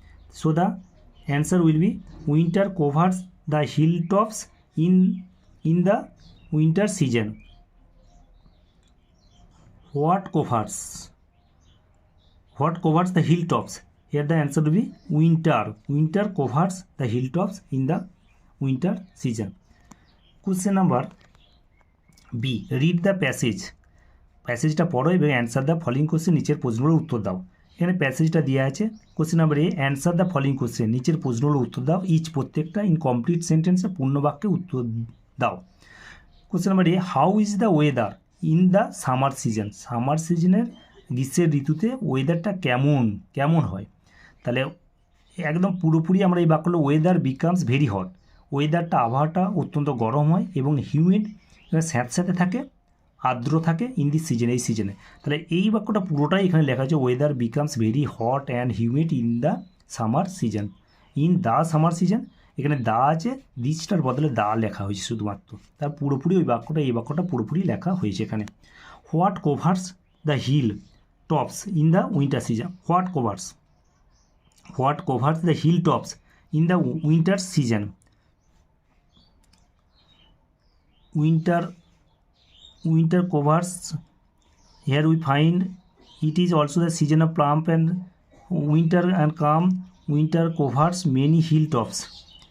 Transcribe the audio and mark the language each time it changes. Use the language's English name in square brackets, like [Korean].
[English] So the answer will be winter covers the hilltops in the winter season. What covers the hilltops? Here the answer will be winter. Winter covers the hilltops in the winter season. Question number B, read the passage. [Bangla] প্যাসেজটা পড়ো এবং [English] answer the following question, [Bangla] নিচের প্রশ্নগুলোর উত্তর দাও। এখানে প্যাসেজটা দেওয়া আছে। Question number A, [English] answer the following question, [Bangla] নিচের প্রশ্নগুলোর উত্তর দাও। ইচ প্রত্যেকটা ইন কমপ্লিট সেন্টেন্সে পূর্ণ বাক্যে উত্তর দাও। [English] Question number A, how is the weather in the summer season? [Bangla] Summer সিজনের গ্রীষ্মের ঋতুতে ওয়েদারটা কেমন হয়? তাহলে একদম পুরোপুরি আমরা এই বাক্যগুলো, [English] weather becomes very hot, [Bangla] ওয়েদারটা আবহাওয়াটা অত্যন্ত গরম হয় এবং হিউমিড স্যাঁতস্যাঁতে থাকে, আর্দ্র থাকে [English] in this season, [Bangla] এই সিজনে। তাহলে এই বাক্যটা পুরোটাই এখানে লেখা আছে, [English] Weather becomes very hot and humid in the summer season. In the summer season, [Bangla] এখানে দা আছে, দিসটার বদলে দা লেখা হয়েছে শুধুমাত্র, তার পুরোপুরি ওই বাক্যটা, এই বাক্যটা পুরোপুরি লেখা হয়েছে এখানে। [English] What covers the hill tops in the winter season? What covers the hill tops in the winter season? Winter covers, here we find it is also the season of plump and winter and calm. Winter covers many hilltops.